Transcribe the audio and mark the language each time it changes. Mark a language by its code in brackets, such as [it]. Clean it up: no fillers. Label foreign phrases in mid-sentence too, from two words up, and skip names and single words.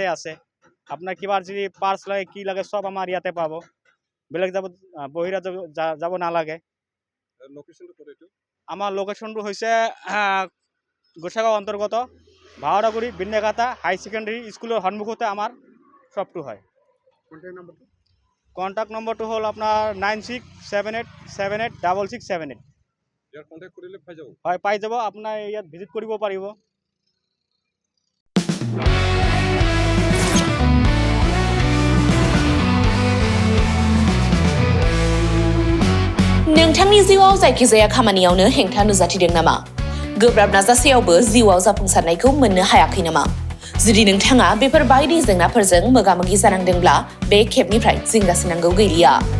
[as] আছে আপোনাৰ কিবা যদি পাৰ্টছ লাগে কি লাগে সব আমাৰ ইয়াতে পাব বেলেগ বহিৰাজ্য যাব নালাগে লোকেশ্যনটো ক'ত এইটো আমাৰ লোকেশ্যনটো হৈছে গোসাইগাঁও অন্তৰ্গত ভাওৰাগুৰি বিন্যকাটা হাই সেকেন্ডাৰী স্কুলৰ সন্মুখতে আমাৰ শ্বপটো হয় কণ্টেক্ট নম্বৰটো হ'ল আপোনাৰ 9678786678 ইয়াৰ কণ্টেক্ট কৰিলে পাই যাব হয় পাই যাব আপোনাৰ ইয়াত ভিজিট কৰিব পাৰিব [brx] नोंथांनि जिउआव जायखिजाया खामानियावनो हेंथा नुजाथिदों नामा गोब्राब नाजासेयावबो जिउआव जाफुंसारनायखौ मोननो हायाखै नामा जुदि नोंथाङा बेफोर बायदि जेंनाफोरजों मोगा-मोगि जानांदोंब्ला बे खेबनिफ्राय जिंगासिनांगौ गैलिया